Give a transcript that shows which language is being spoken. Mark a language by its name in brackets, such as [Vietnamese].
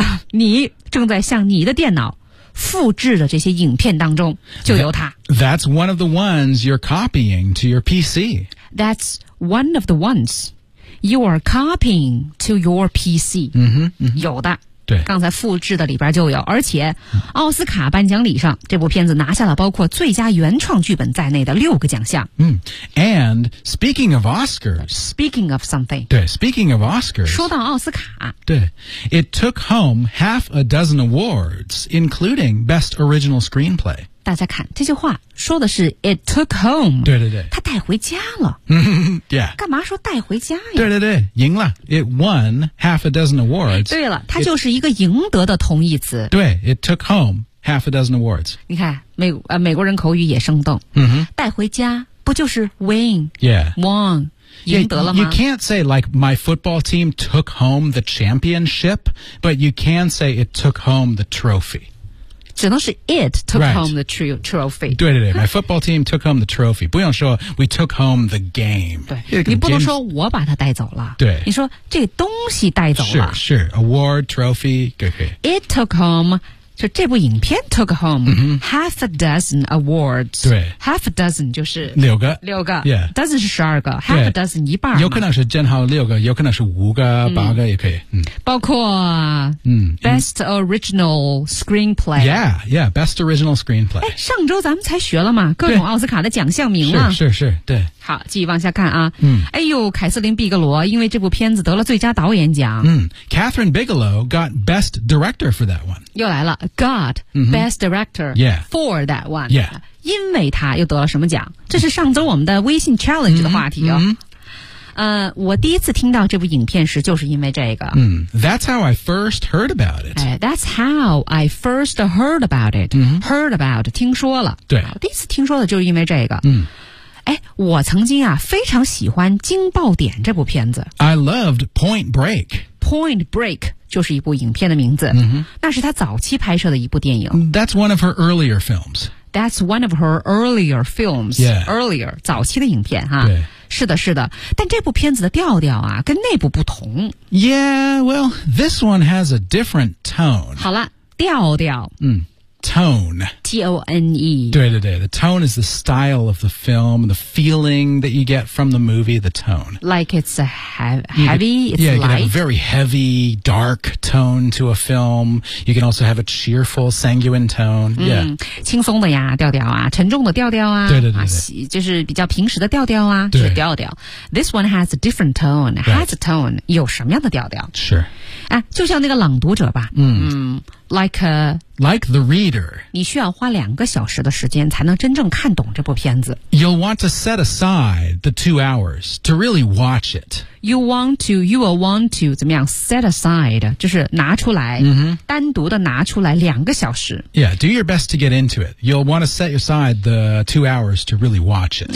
[Chinese] 你正在向你的电脑复制的这些影片当中就有它 [English] That's one of the ones you're copying to your PC That's one of the ones you are copying to your PC [Chinese] 嗯哼，有的对刚才复制的里边就有而且奥斯卡颁奖礼上这部片子拿下了包括最佳原创剧本在内的六个奖项 [English] 嗯 And speaking of Oscars Speaking of something 对 Speaking of Oscars [Chinese] 说到奥斯卡 [English] 对 It took home half a dozen awards including best original screenplay [Chinese] 大家看这句话说的是 It took home 对他带回家了 Yeah 干嘛说带回家呀 [English] 对赢了 It won half a dozen awards [Chinese] 对了它就是一个赢得的同义词 [English] 对 It took home half a dozen awards [Chinese] 你看美国人口语也生动、 mm-hmm. 带回家不就是 win Yeah [English] won [Chinese] 赢得了吗 [English] You can't say like my football team took home the championship but you can say it took home the trophy [Chinese] 只能是 [English] it took、right. home the trophy 对 my football team took home the trophy [Chinese] 不用说 [English] we took home the game [Chinese] 对你不能说我把它带走了对你说这东西带走了 [English] 是 award trophy okay. it took home [Chinese] 就这部影片 [English] took home、 mm-hmm. half a dozen awards [Chinese] 对 [English] half a dozen 就是 [Chinese] 六个、yeah. dozen 是12个 half a dozen 一半有可能是正好6个有可能是5个、嗯、8个也可以、嗯、 [English] 包括Best Original Screenplay Yeah Best Original Screenplay [Chinese] 上周咱们才学了嘛各种奥斯卡的奖项名啊是对好继续往下看啊、嗯、哎呦凯瑟琳·毕格罗因为这部片子得了最佳导演奖、 [English] 嗯、Catherine Bigelow got Best Director for that one 又来了 Got Best Director、 mm-hmm. yeah. for that one Yeah [Chinese] 因为他又得了什么奖？这是上周我们的微信 challenge 的话题哦。我第一次听到这部影片时就是因为这个。 [English] That's how I first heard about it. Heard about, 听说了。 [Chinese] 对。第一次听说的就是因为这个。我曾经啊非常喜欢惊爆点这部片子。 [English] I loved Point Break. [Chinese] Point Break 就是一部影片的名字。那是他早期拍摄的一部电影。 [English] That's one of her earlier films. That's one of her earlier films. Yeah. [Chinese] Earlier, 早期的影片哈。对。是的是的，但这部片子的调调啊跟那部不同。 [English] Yeah, well, this one has a different tone. 好了，调调。 Tone. T-O-N-E. 对对对 the tone is the style of the film, the feeling that you get from the movie, the tone. Like it's a heavy, it's Yeah, you can have a very heavy, dark tone to a film. You can also have a cheerful, sanguine tone. Yeah. [Chinese] 轻松的呀调调啊沉重的调调啊对对对对、啊、就是比较平时的调调啊对是调调。 [English] This one has a different tone,、 right. [Chinese] has a tone, 有什么样的调调是。哎、就像那个朗读者吧 [English] Like the reader. [Chinese] 你需要花两个小时的时间才能真正看懂这部片子。 [English] You'll want to set aside the 2 hours to really watch it. You will want to, [Chinese] 怎么样 [English] set aside, 就是拿出来、单独的拿出来两个小时。 Yeah, do your best to get into it. You'll want to set aside the 2 hours to really watch it.